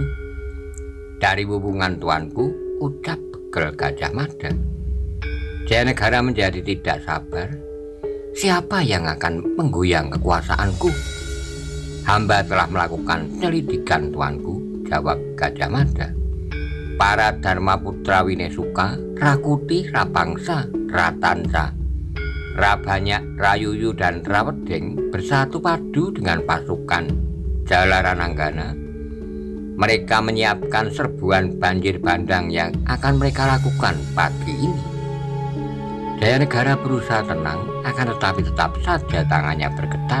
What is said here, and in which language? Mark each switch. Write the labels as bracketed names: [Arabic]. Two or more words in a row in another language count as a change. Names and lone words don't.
[Indonesian] "Dari wuwungan tuanku," ucap Bekel Gajah Mada. Jaya Negara menjadi tidak sabar. "Siapa yang akan menggoyang kekuasaanku?" "Hamba telah melakukan penyelidikan tuanku," jawab Gajah Mada. "Para Dharma Putra Winesuka, Rakuti, Rapangsa, Ratansa, Rabanyak, Rayuyu, dan Rawedeng bersatu padu dengan pasukan Jalarananggana. Mereka menyiapkan serbuan banjir bandang yang akan mereka lakukan pagi ini." Jaya Negara berusaha tenang, akan tetapi tetap saja tangannya bergetar.